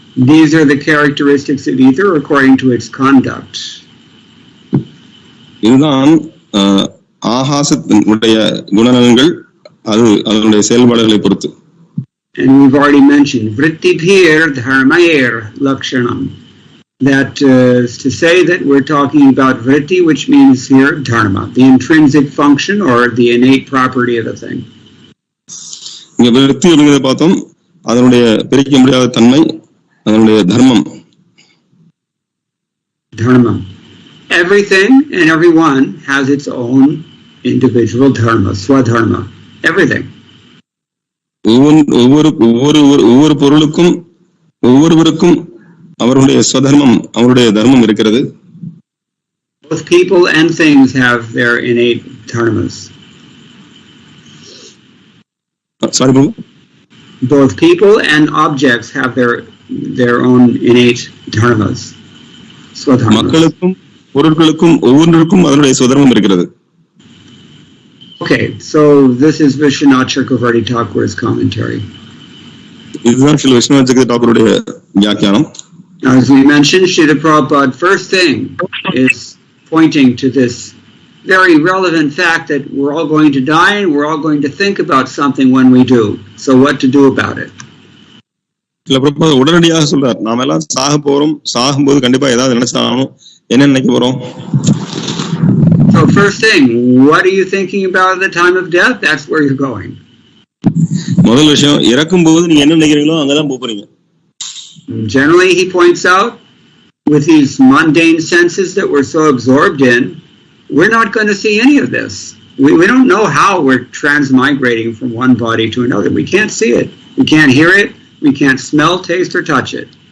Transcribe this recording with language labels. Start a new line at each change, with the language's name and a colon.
English: These are the characteristics of ether according to its conduct.
Tamil: இதுதான் ஆகாசத்தினுடைய குணநலன்கள், அது அதனுடைய செயல்பாடுகளை பொறுத்து.
English: And we've already mentioned
Sanskrit: vrittibhir dharmair lakshanam.
English: That is to say that we're talking about vritti, which means here dharma, the intrinsic function or the innate property of a thing.
Tamil: இங்க விருத்தி அப்படிங்கிறத பார்த்தோம், அதனுடைய பிரிக்க முடியாத தன்மை, அதனுடைய தர்மம்.
English: Dharma. Everything and everyone has its own individual dharma, swadharma. Everything.
Tamil: ஒவ்வொரு பொருளுக்கும் ஒவ்வொருவருக்கும் அவருடைய ஸ்வதர்மம், அவருடைய தர்மம் இருக்கிறது.
English: Both people and things have their innate dharmas. Sorry, Prabhu? Both people and objects have their own innate dharmas. Swadharmas.
Tamil: மக்களுக்கும் பொருட்களுக்கும் ஒவ்வொன்றுக்கும் அதனுடைய ஸ்வதர்மம் இருக்கிறது.
English: Okay, so this is Vishwanath Chakravarti Thakur's commentary.
Tamil: இதுதான் ஸ்ரீ விஸ்வநாத் சக்கரவர்த்தி தாக்கூருடைய வியாக்கியானம்.
English: As we mentioned, Srila Prabhupada, first thing is pointing to this very relevant fact that we're all going to die and we're all going to think about something when we do. So what to do about it?
Tamil: இல்ல பிரபுபாதர் உடனடியாக சொல்றார், நாம எல்லாம் சாக போறோம், சாகும்போது கண்டிப்பா ஏதாவது நினைச்சாகணும், என்ன நினைக்க போறோம்?
English: So first thing, what are you thinking about at the time of death? That's where you're going.
Tamil: முதல் விஷயம், இறக்கும்போது நீங்க என்ன நினைக்கிறீங்களோ அங்கதான் போறீங்க.
English: Generally, he points out, with these mundane senses that we're so absorbed in, we're not going to see any of this. We don't know how we're transmigrating from one body to another. We can't see it. We can't hear it. We can't smell, taste, or touch it.